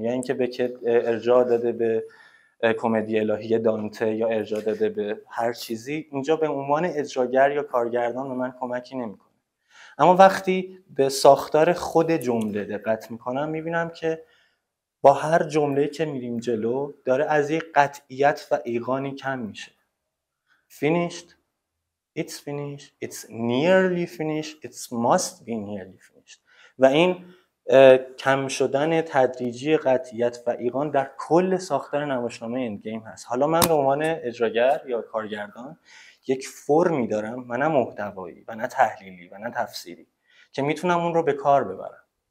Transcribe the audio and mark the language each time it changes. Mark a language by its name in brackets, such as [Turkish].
[Persian] یا اینکه بکت ارجاع داده به کمدی الهی دانته یا ارجاع داده به هر چیزی، اینجا به عنوان اجراگر یا کارگردان به من کمکی نمیکنه. اما وقتی به ساختار خود جمله دقت میکنم، میبینم که با هر جمله که میریم جلو داره از یک قطعیت و ایقانی کم میشه. [English] finished, it's finished, it's nearly finished, it must be nearly finished. [Persian] و این کم شدن تدریجی قطعیت و ایقان در کل ساختار نمایشنامه اندگیم هست. حالا من به عنوان اجراگر یا کارگردان یک فرمی دارم و نه محتوایی و نه تحلیلی و نه تفسیری که میتونم اون رو به کار ببرم.